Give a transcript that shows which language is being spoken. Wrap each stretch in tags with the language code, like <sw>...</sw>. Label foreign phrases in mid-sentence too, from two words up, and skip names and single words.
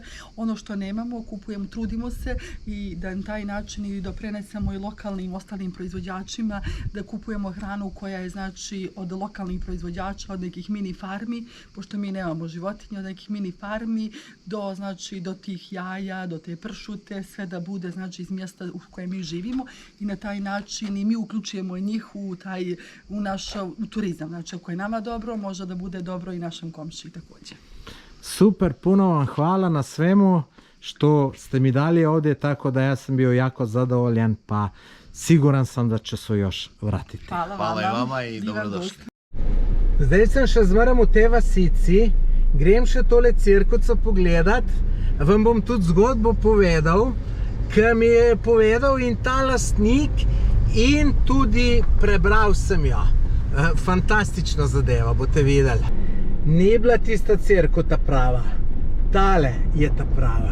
<sr>Ono što nemamo, kupujemo, trudimo se i da na taj način i doprenesemo i lokalnim ostalim proizvođačima, da kupujemo hranu koja je znači od lokalnih proizvođača, od nekih mini farmi, pošto mi nemamo životinje, od nekih mini farmi do tih jaja, do te pršute, sve da bude znači iz mjesta u kojem mi živimo i na taj način i mi uključujemo njih u turizam. Znači ako je nama dobro, može da bude dobro i našem komšiji također. Super, puno vam hvala na svemu što ste mi dali ovdje, tako da ja sam bio jako zadovoljan, pa siguran sam da će se još vratiti. Hvala i vama i dobrodošli.</sr> <sl>Zdaj sem še zmerom v tej vasici, grem še tole cirkuco pogledat, vam bom tudi zgodbo povedal, ki mi je povedal in ta lastnik in tudi prebral sem jo. Fantastična zadeva, boste videli. Ni bila tista cirkuta prava, tale je ta prava.</sl>